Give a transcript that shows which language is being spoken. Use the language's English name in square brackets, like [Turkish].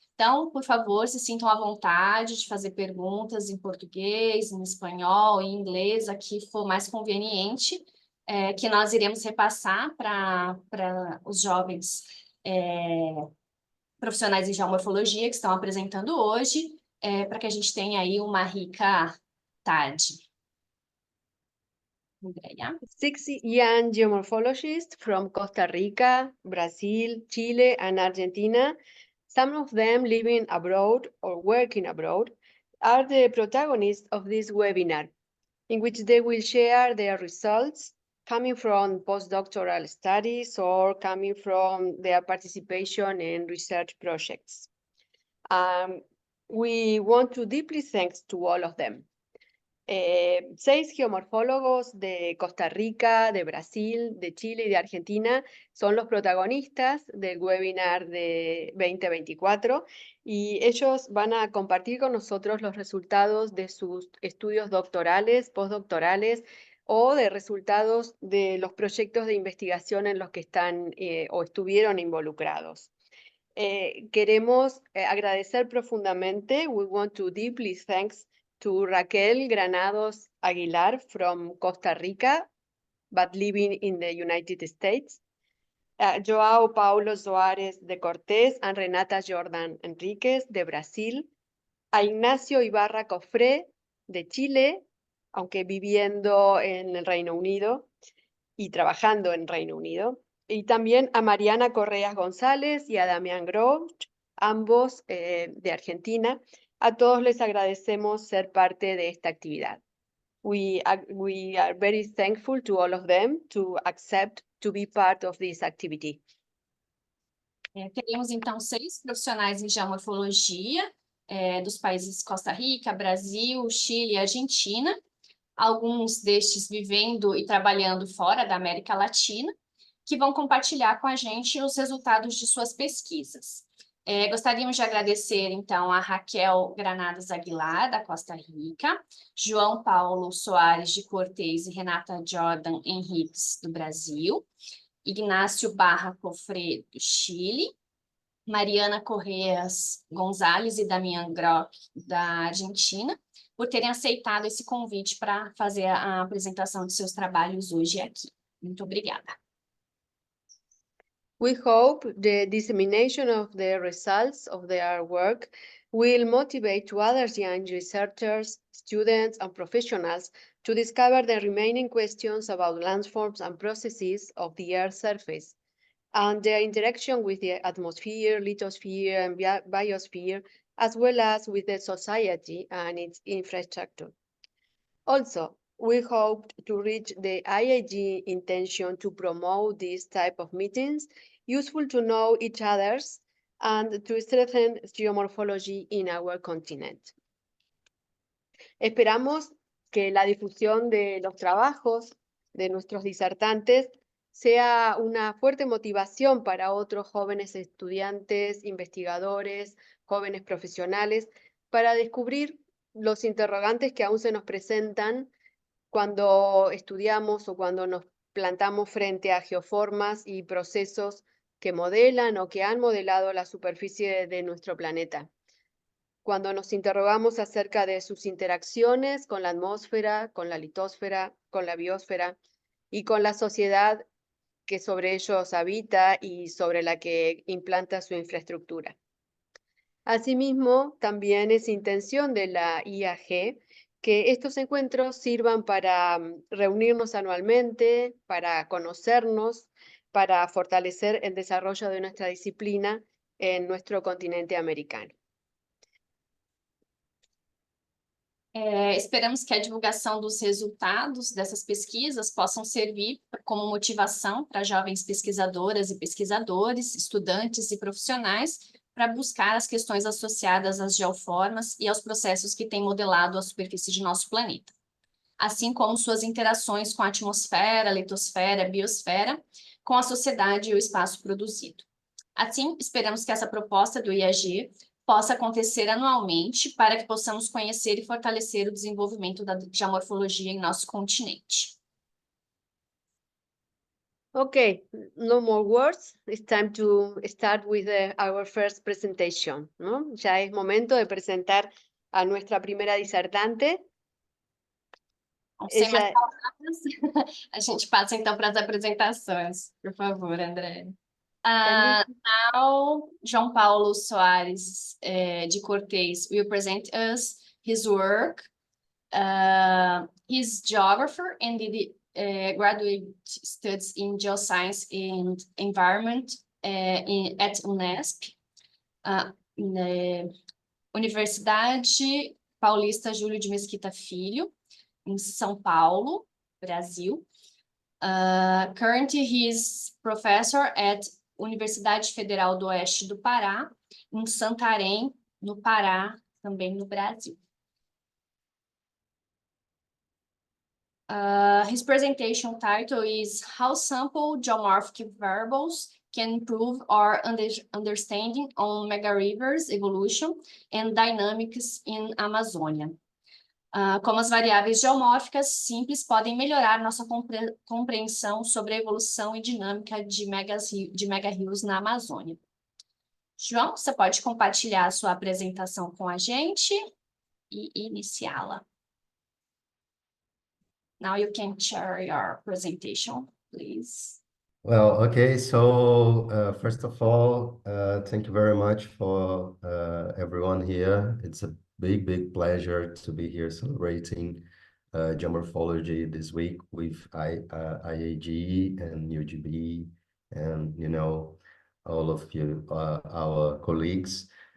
[Portuguese] Então, por favor, se sintam à vontade de fazer perguntas em português, em espanhol, em inglês, a que for mais conveniente, que nós iremos repassar para os jovens profissionais de geomorfologia que estão apresentando hoje, para que a gente tenha aí uma rica tarde. Andrea. [English] 6 young geomorphologists from Costa Rica, Brazil, Chile, and Argentina, some of them living abroad or working abroad, are the protagonists of this webinar, in which they will share their results coming from postdoctoral studies or coming from their participation in research projects. We want to deeply thank to all of them. [Spanish] 6 geomorfólogos de Costa Rica, de Brasil, de Chile y de Argentina son los protagonistas del webinar de 2024 y ellos van a compartir con nosotros los resultados de sus estudios doctorales, postdoctorales o de resultados de los proyectos de investigación en los que están o estuvieron involucrados. Queremos agradecer profundamente. [English] We want to deeply thanks to Raquel Granados Aguilar from Costa Rica, but living in the United States. João Paulo Soares de Cortes and Renata Jordan Enríquez de Brasil. [Spanish] A Ignacio Ibarra Cofré de Chile, aunque viviendo en el Reino Unido y trabajando en Reino Unido. Y también a Mariana Correas González y a Damián Groch, ambos de Argentina. A todos les agradecemos ser parte de esta actividad. [English] We are very thankful to all of them to accept to be part of this activity. [Portuguese] Teremos, então, 6 profissionais em geomorfologia dos países Costa Rica, Brasil, Chile e Argentina, alguns destes vivendo e trabalhando fora da América Latina, que vão compartilhar com a gente os resultados de suas pesquisas. Gostaríamos de agradecer, então, a Raquel Granados Aguilar, da Costa Rica, João Paulo Soares de Cortes e Renata Jordan Henriques, do Brasil, Ignacio Barra Cofré, do Chile, Mariana Correas Gonzalez e Damián Groch, da Argentina, por terem aceitado esse convite para fazer a apresentação de seus trabalhos hoje aqui. Muito obrigada. [English] We hope the dissemination of the results of their work will motivate to other young researchers, students, and professionals to discover the remaining questions about landforms and processes of the Earth's surface, and their interaction with the atmosphere, lithosphere, and biosphere, as well as with the society and its infrastructure. Also, we hope to reach the IAG intention to promote this type of meetings, useful to know each other's, and to strengthen geomorphology in our continent. [Spanish] Esperamos que la difusión de los trabajos de nuestros disertantes sea una fuerte motivación para otros jóvenes estudiantes, investigadores, jóvenes profesionales, para descubrir los interrogantes que aún se nos presentan cuando estudiamos o cuando nos plantamos frente a geoformas y procesos que modelan o que han modelado la superficie de nuestro planeta. Cuando nos interrogamos acerca de sus interacciones con la atmósfera, con la litosfera, con la biosfera y con la sociedad que sobre ellos habita y sobre la que implanta su infraestructura. Asimismo, también es intención de la IAG que estos encuentros sirvan para reunirnos anualmente, para conocernos, para fortalecer el desarrollo de nuestra disciplina en nuestro continente americano. [Portuguese] Esperamos que a divulgação dos resultados dessas pesquisas possam servir como motivação para jovens pesquisadoras e pesquisadores, estudantes e profissionais para buscar as questões associadas às geoformas e aos processos que têm modelado a superfície de nosso planeta, assim como suas interações com a atmosfera, litosfera, biosfera, com a sociedade e o espaço produzido. Assim, esperamos que essa proposta do IAG possa acontecer anualmente para que possamos conhecer e fortalecer o desenvolvimento da geomorfologia em nosso continente. [English] Okay, no more words. It's time to start with our first presentation, ¿no? [Spanish] Ya es momento de presentar a nuestra primera disertante. [Portuguese] Sem mais palavras, a gente passa então para as apresentações. Por favor, André. [English] Now, João Paulo Soares de Cortes will present us his work. He's geographer and did graduate studies in geoscience and environment at Unesp, in the Universidade Paulista Júlio de Mesquita Filho, in São Paulo, Brasil. Currently, he is professor at Universidade Federal do Oeste do Pará, [Portuguese] em Santarém, no Pará, também no Brasil. [English] His presentation title is How Sample Geomorphic Variables Can Improve Our Understanding on Megarivers Evolution and Dynamics in Amazonia. [Portuguese] como as variáveis geomórficas simples podem melhorar nossa compreensão sobre a evolução e dinâmica de megarios na Amazônia. João, você pode compartilhar a sua apresentação com a gente e iniciá-la. [English] Now you can share your presentation, please. Well, okay, so first of all, thank you very much for everyone here. It's a big pleasure to be here celebrating geomorphology this week with IAG and UGB and, you know, all of you, our colleagues.